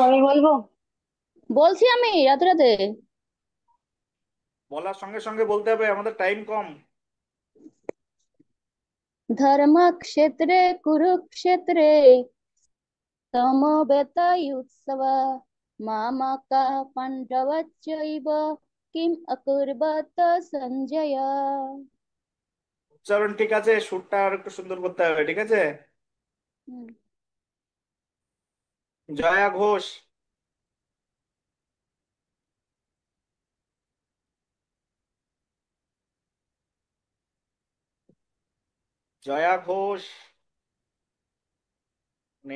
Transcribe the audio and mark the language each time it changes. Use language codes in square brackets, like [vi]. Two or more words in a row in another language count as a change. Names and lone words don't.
[bn] আমি বলবো। বলছি আমি রাতে রাতে। বলার সঙ্গে সঙ্গে বলতে হবে, আমাদের টাইম কম। [sa] ধর্মক্ষেত্রে কুরুক্ষেত্রে সমবেতাयुत्सव मामकः पाण्डवश्चैव किम् अकुर्वत सञ्जय। [bn] উচ্চারণ ঠিক আছে, সুরটা আর একটু সুন্দর করতে হবে, ঠিক আছে। হুম। জয়া ঘোষ। জয়া ঘোষ নেই।